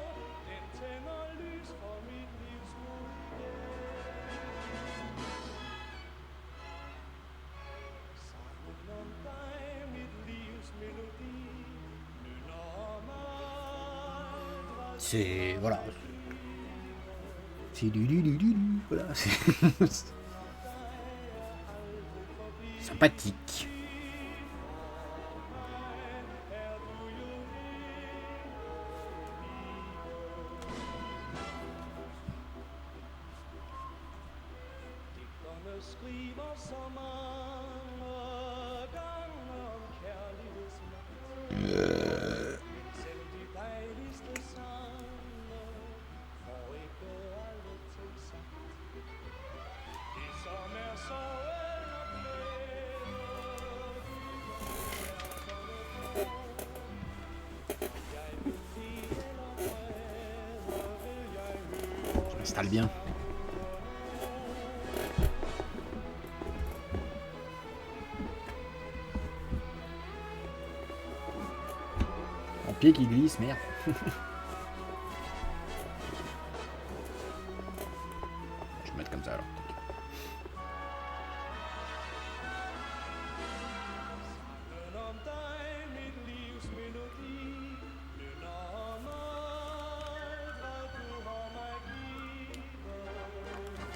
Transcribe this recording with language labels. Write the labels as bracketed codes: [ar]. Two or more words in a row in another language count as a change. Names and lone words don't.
[da] Den tænder lys for mit livs mulighed. Sangen om dig, mit livs melodi, nynner mig. [fr] C'est. Voilà. C'est du. Voilà. C'est sympathique. [da] Digterne skriver så mange gange om kærlighedsmagt. Selv de dejligste sange får ikke aldrig til sagt. Det som er sorgen og glæde, jeg vil lide eller vrede, vil jeg høre. [fr] Installe bien. Mon pied qui glisse, merde. Je vais mettre comme ça alors. [da] Sangen om dig, mit livs melodi, nynner mig, hvad du har mig givet.